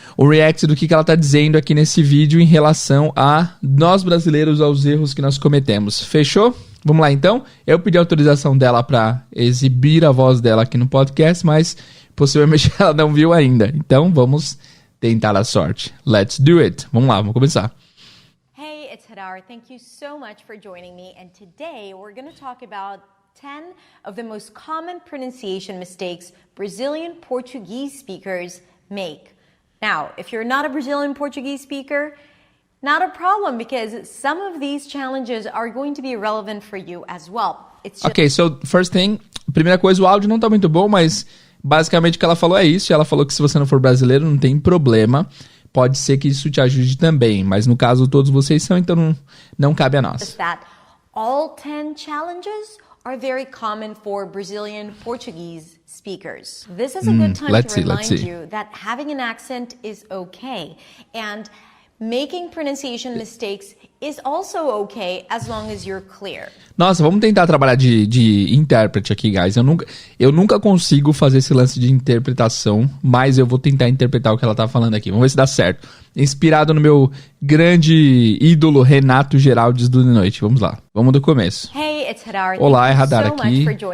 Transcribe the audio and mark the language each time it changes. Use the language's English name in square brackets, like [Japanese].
[Portuguese] O react do que ela tá dizendo aqui nesse vídeo em relação a nós brasileiros, aos erros que nós cometemos. Fechou? Vamos lá então? Eu pedi autorização dela para exibir a voz dela aqui no podcast, mas possivelmente ela não viu ainda. Então vamos tentar a sorte. [English] Let's do it. [Portuguese] Vamos lá, vamos começar. [English] Hey, it's Hadar. Thank you so much for joining me. And today we're going to talk about 10 of the most common pronunciation mistakes Brazilian Portuguese speakers make. Now, if you're not a Brazilian Portuguese speaker, not a problem, because some of these challenges are going to be relevant for you as well. Ok, so first thing, [Portuguese] primeira coisa, o áudio não tá muito bom, mas basicamente o que ela falou é isso. Ela falou que se você não for brasileiro, não tem problema. Pode ser que isso te ajude também, mas no caso todos vocês são, então não cabe a nós. [English] All 10 challenges are very common for Brazilian Portuguese speakers. This is a good time to remind you that having an accent is okay, and making pronunciation mistakes is also okay as long as you're clear. [Portuguese] Nossa, vamos tentar trabalhar de intérprete aqui, guys. Eu nunca consigo fazer esse lance de interpretação, mas eu vou tentar interpretar o que ela tá falando aqui. Vamos ver se dá certo. Inspirado no meu grande ídolo Renato Geraldes do De Noite. Vamos lá. Vamos do começo. [English] Hey, it's Hadar. [Portuguese] Olá, é Hadar aqui.